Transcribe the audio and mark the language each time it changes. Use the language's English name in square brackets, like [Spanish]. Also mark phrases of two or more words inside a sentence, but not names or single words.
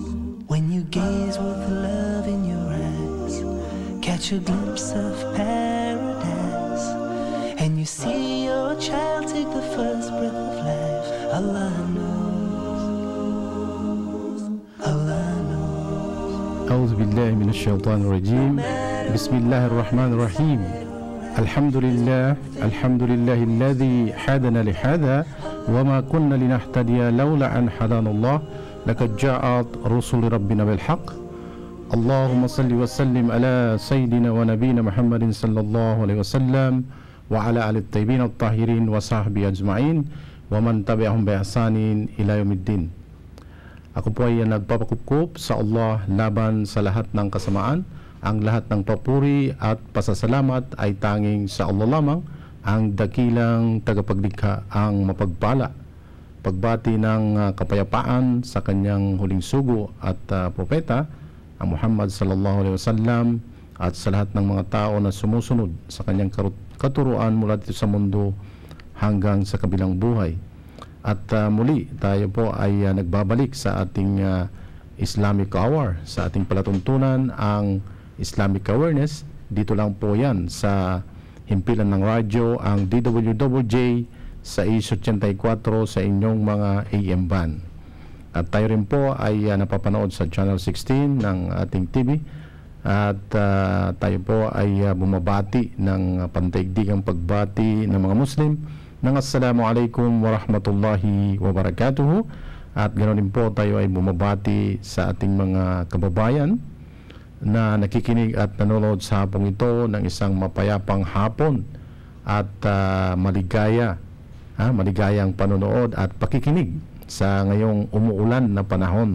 [English] When you gaze with love in your eyes, catch a glimpse of paradise, and you see your child take the first breath of life. Allah knows. Allah knows. [Arabic] أعوذ بالله من الشيطان الرجيم. بسم الله الرحمن الرحيم. الحمد لله الذي هدانا لهذا وما كنا لنهتدي لولا أن هدانا الله لقد جاءت رسل ربنا بالحق. اللهم صل وسلم على سيدنا ونبينا محمد صلى الله عليه وسلم وعلى آل الطيبين الطاهرين وصحبه أجمعين ومن تبعهم بإحسان إلى يوم الدين. [Filipino] Ako po ay nagpapakup sa Allah laban sa lahat ng kasamaan. Ang lahat ng papuri at pasasalamat ay tanging sa Allah lamang, ang dakilang tagapaglikha, ang mapagpala. Pagbati ng kapayapaan sa kanyang huling sugo at propeta, ang Muhammad [Arabic] صلى الله عليه وسلم, [Filipino] at sa lahat ng mga tao na sumusunod sa kanyang katuruan mula dito sa mundo hanggang sa kabilang buhay. At muli tayo po ay nagbabalik sa ating Islamic Hour, sa ating palatuntunan, ang Islamic Awareness. Dito lang po yan sa himpilan ng radyo, ang DWJJ sa 84 sa inyong mga AM band. At tayo rin po ay napapanood sa Channel 16 ng ating TV. At tayo po ay bumabati ng pandaigdigang pagbati ng mga Muslim ng [Arabic] السلام عليكم ورحمة الله وبركاته. [Filipino] At ganoon din po tayo ay bumabati sa ating mga kababayan na nakikinig at nanonood sa hapong ito ng isang mapayapang hapon at maligayang panonood at pakikinig sa ngayong umuulan na panahon.